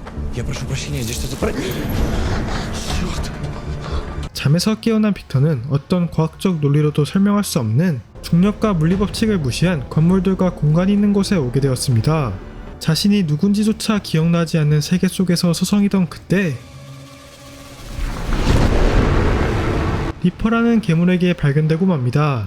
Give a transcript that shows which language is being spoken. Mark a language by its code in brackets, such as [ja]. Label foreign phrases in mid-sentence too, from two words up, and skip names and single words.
[ru] Я прошу прощения, здесь что-то про... Черт. [ko] 잠에서 깨어난 빅터는 어떤 과학적 논리로도 설명할 수 없는 중력과 물리법칙을 무시한 건물들과 공간이 있는 곳에 오게 되었습니다. 자신이 누군지조차 기억나지 않는 세계 속에서 서성이던 그때 리퍼라는 괴물에게 발견되고 맙니다.